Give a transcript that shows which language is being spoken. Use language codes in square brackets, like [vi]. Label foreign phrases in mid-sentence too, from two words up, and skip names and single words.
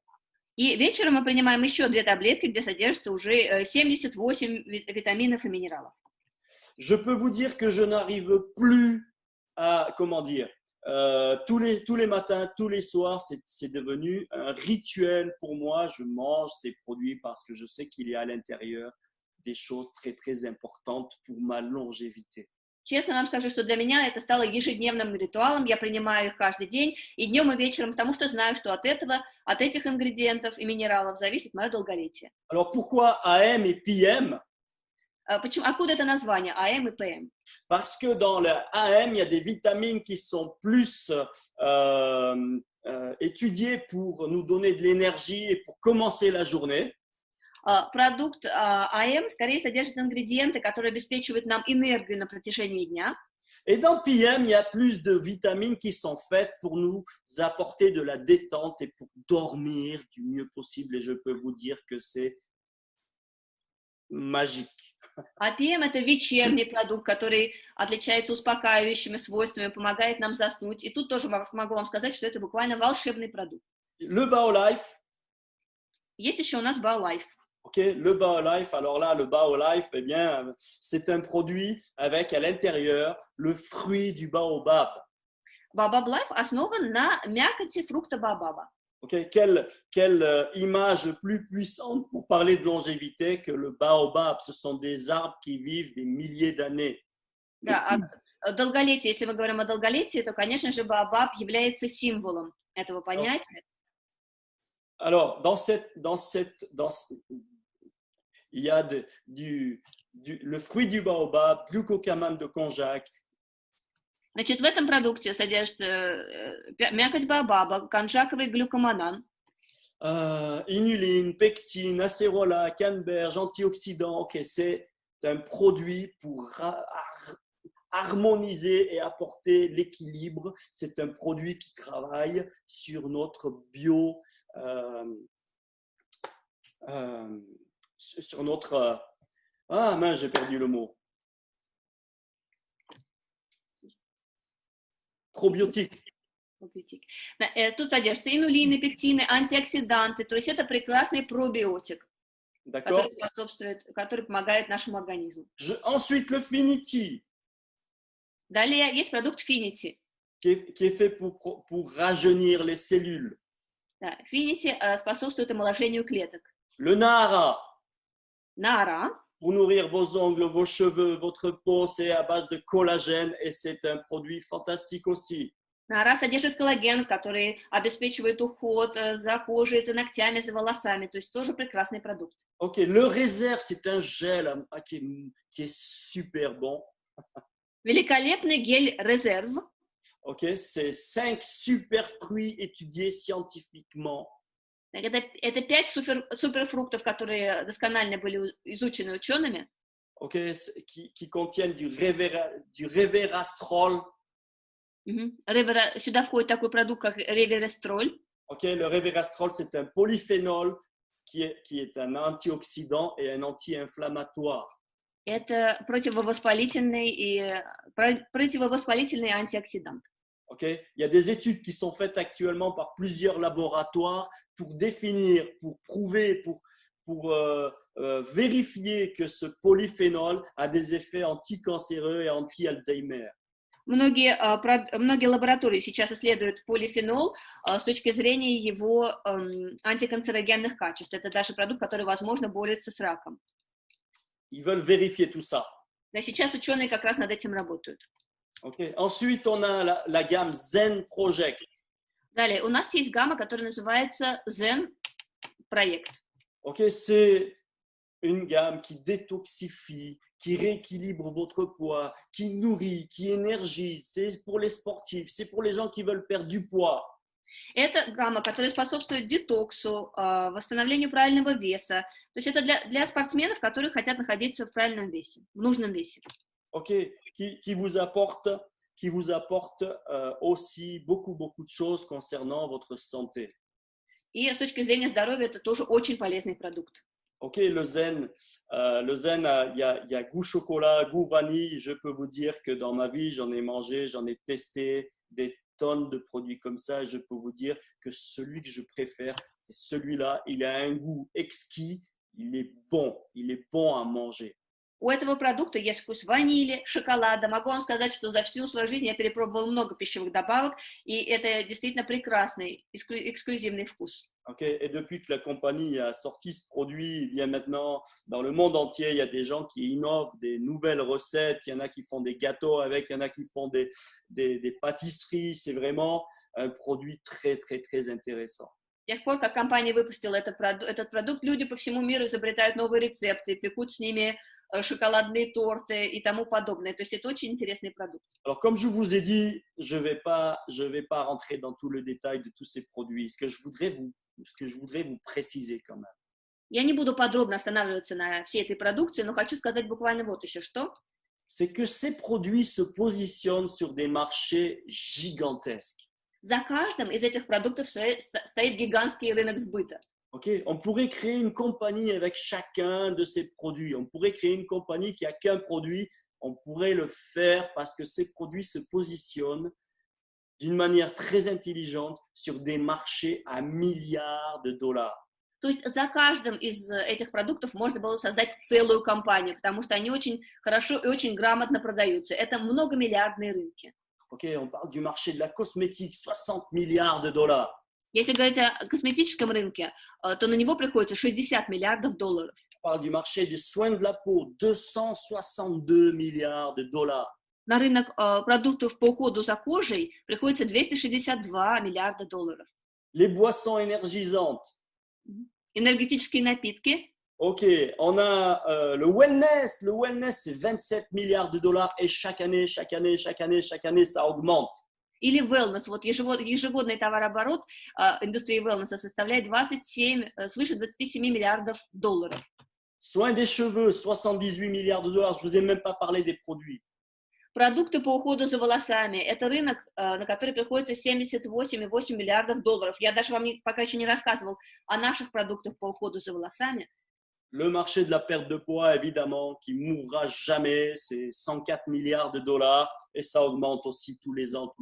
[ru] И вечером мы принимаем еще 2 таблетки, где содержится уже 78 витаминов и минералов. [fr] Je peux vous dire que je n'arrive plus à, tous les matins, tous les soirs, c'est devenu un rituel pour moi. Je mange ces produits parce que je sais qu'il y a à l'intérieur des choses très, très importantes pour ma longévité. [ru] Честно вам скажу, что для меня это стало ежедневным ритуалом. Я принимаю их каждый день, и днем, и вечером, потому что знаю, что от этих ингредиентов и минералов зависит мое долголетие. [fr] Alors pourquoi AM et PM? [ru] Откуда это название АМ и ПМ? [fr] Parce que dans le AM, il y a des vitamines qui sont plus étudiées pour nous donner de l'énergie et pour commencer la journée. [ru] Продукт АМ скорее содержит ингредиенты, которые обеспечивают нам энергию на протяжении дня. [fr] Et dans PM, il y a plus de vitamines qui sont faites pour nous apporter de la détente et pour dormir du mieux possible. Et je peux vous dire que c'est magique. [ru] А ПМ – это вечерний продукт, который отличается успокаивающими свойствами, помогает нам заснуть. И тут тоже могу вам сказать, что это буквально волшебный продукт. [fr] Le BioLife. [ru] Есть еще у нас BioLife. [fr] Ok, le BioLife, alors là, le BioLife, eh bien, c'est un produit avec à l'intérieur le fruit du baobab. [ru] Baobab Life основан на мякоти фрукта баобаба. [fr] Ok, quelle image plus puissante pour parler de longévité que le baobab. Ce sont des arbres qui vivent des milliers d'années. [ru] Да, долголетие, если мы говорим о долголетии, то, конечно же, баобаб является символом этого понятия. [fr] Alors, il y a le fruit du baobab, glucosamine de konjac. [ru] Значит, в этом продукте содержится мякоть баобаба, конжаковый глюкоманан. [fr] Inuline, pectine, acérola, canneberge, antioxydants. Ok, c'est un produit pour harmoniser et apporter l'équilibre. C'est un produit qui travaille sur notre sur notre... Ah mince, j'ai perdu le mot. Probiotique. [ru] Тут содержатся инулины, пектины, антиоксиданты. То есть это прекрасный пробиотик, который помогает нашему организму. [fr] Ensuite, le Finity. [ru] Далее есть продукт Finity. [fr] Qui est fait pour rajeunir les cellules. [ru] Да, Finity способствует омоложению клеток. [fr] Le Nara. [ru] Nara. [fr] Pour nourrir vos ongles, vos cheveux, votre peau, c'est à base de collagène et c'est un produit fantastique aussi. [ru] Нара содержит коллаген, который обеспечивает уход за кожей, за ногтями, за волосами. То есть тоже прекрасный продукт. [fr] Ok, le réserve, c'est un gel qui est super bon. [ru] Великолепный гель резерв. [fr] Ok, c'est 5 super fruits étudiés scientifiquement. [ru] Это 5 суперфруктов, которые досконально были изучены учеными. [fr] Ok, qui contiennent du resveratrol. [ru] Сюда входит такой продукт, как реверестроль. [fr] Ok, le resveratrol, c'est un polyphénol qui est un antioxydant et un anti-inflammatoire. [ru] Это противовоспалительный антиоксидант. [fr] Okay? Il y a des études qui sont faites actuellement par plusieurs laboratoires pour définir, pour prouver, pour vérifier que ce polyphénol a des effets anticancéreux et anti-Alzheimer. [ru] Многие лаборатории сейчас исследуют полифенол с точки зрения его антиканцерогенных качеств. Это даже продукт, который, возможно, борется с раком. [fr] Ils veulent vérifier tout ça. [ru] Да, сейчас ученые как раз над этим работают. [fr] Okay. Ensuite, on a la gamme Zen Project. [ru] Далее, у нас есть гамма, которая называется Zen проект. [fr] Okay. C'est une gamme qui détoxifie, qui rééquilibre votre poids, qui nourrit, qui énergise. C'est pour les sportifs, c'est pour les gens qui veulent perdre du poids. [ru] Это гамма, которая способствует детоксу, восстановлению правильного веса. То есть это для спортсменов, которые хотят находиться в правильном весе, в нужном весе. [fr] Ok, qui vous apporte aussi beaucoup de choses concernant votre santé. [ru] И с точки зрения здоровья это тоже очень полезный продукт. [fr] Ok, le zen, il y a goût chocolat, goût vanille. Je peux vous dire que dans ma vie, j'en ai mangé, j'en ai testé des tonnes de produits comme ça. Et je peux vous dire que celui que je préfère, c'est celui-là. Il a un goût exquis, il est bon à manger. [ru] У этого продукта есть вкус ванили, шоколада. Могу вам сказать, что за всю свою жизнь я перепробовала много пищевых добавок, и это действительно прекрасный, эксклюзивный вкус. [fr] Okay. Et depuis que la compagnie a sorti ce produit, il y a maintenant dans le monde entier, il y a des gens qui innovent des nouvelles recettes. Il y en a qui font des gâteaux avec, il y en a qui font des pâtisseries. C'est vraiment un produit très intéressant. [ru] С тех пор, как компания выпустила этот продукт, люди по всему миру изобретают новые рецепты, пекут с ними шоколадные торты и тому подобное. То есть это очень интересный продукт. [fr] Alors, comme je vous ai dit, je vais pas rentrer dans tout le détail de tous ces produits. Ce que je voudrais vous préciser quand même. [ru] Я не буду подробно останавливаться на всей этой продукции, но хочу сказать буквально вот еще что. [fr] C'est que ces produits se positionnent sur des marchés gigantesques. [ru] За каждым из этих продуктов стоит гигантский рынок сбыта. [fr] Okay. On pourrait créer une compagnie avec chacun de ces produits. On pourrait créer une compagnie qui a qu'un produit. On pourrait le faire parce que ces produits se positionnent d'une manière très intelligente sur des marchés à milliards de dollars. [ru] То есть за каждым из этих продуктов можно было создать целую компанию, потому что они очень хорошо и очень грамотно продаются. Это многомиллиардные рынки. [fr] Okay, on parle du marché de la cosmétique, 60 milliards de dollars. [ru] Если говорить о косметическом рынке, то на него приходится 60 миллиардов долларов. [fr] On parle du marché des soins de la peau, 262 milliards de dollars. [ru] На рынок продуктов по уходу за кожей приходится 262 миллиарда долларов. [fr] Les boissons énergisantes. [ru] Энергетические напитки. [fr] Ok, on a le wellness. Le wellness, c'est 27 milliards de dollars et chaque année, ça augmente. [ru] Или wellness. Вот ежегодный товарооборот индустрии wellness составляет свыше 27 миллиардов долларов. [fr] Soins des cheveux, 78 milliards de dollars. Je ne vous ai même pas parlé des produits. [ru] Продукты по уходу за волосами. Это рынок, на который приходится 78,8 миллиардов долларов. Я даже вам пока еще не рассказывал о наших продуктах по уходу за волосами. [fr] Le marché de la perte de poids, évidemment, qui mourra jamais, c'est 104 milliards de dollars et ça augmente aussi tous les ans.